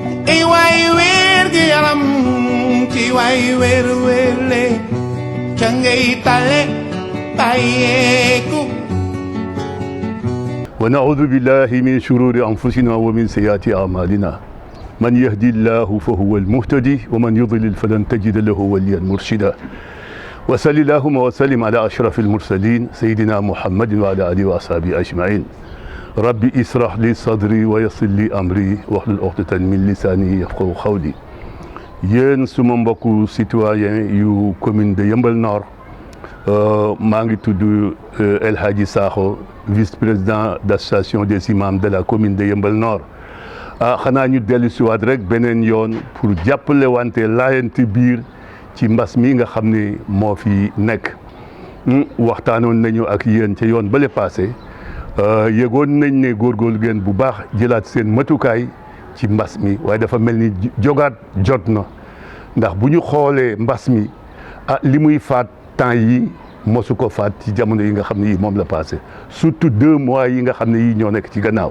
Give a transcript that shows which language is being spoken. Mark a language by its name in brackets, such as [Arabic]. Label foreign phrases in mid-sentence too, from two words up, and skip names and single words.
[Wolof] ay waay wér gi yaram ci waay wér wérle ca ngay tale bàyyeeku. [Arabic] ونعوذ بالله من شرور أنفسنا ومن سيئات أعمالنا من يهدي الله فهو المهتدي ومن يضلل فلن تجد له وليا مرشدا وصل اللهم وسلم على أشرف المرسلين سيدنا محمد وعلى آله وأصحابه أجمعين ربي اسرح لي صدري ويسر لي أمري واحلل عقدة من لساني يفقهوا قولي. [Wolof] yéen suma mbokku citoyen yu commune de Yeumbeul Nord maa ngi tudd El Hadji Sakho [French] vice-président d'association des imams de la commune de Yeumbeul Nord. [Wolof] xanaa ñu dellu siwaat rek beneen yoon pour jàppale wante laayante biir ci mbas mi nga xam ne moo fi nekk. waxtaanoon nañu ak yéen ca yoon bale passé yëgoon nañ ne góorgóorlu ngeen bu baax jëlaat seen matukaay ci mbas mi waaye dafa mel ni jogaat jot na ndax bu ñu xoolee mbas mi li muy faat temps yi mosu ko faat ci jamono yi nga xam ne yi moom la passé surtout 2 mois yi nga xam ne yi ñoo nekk ci gannaaw.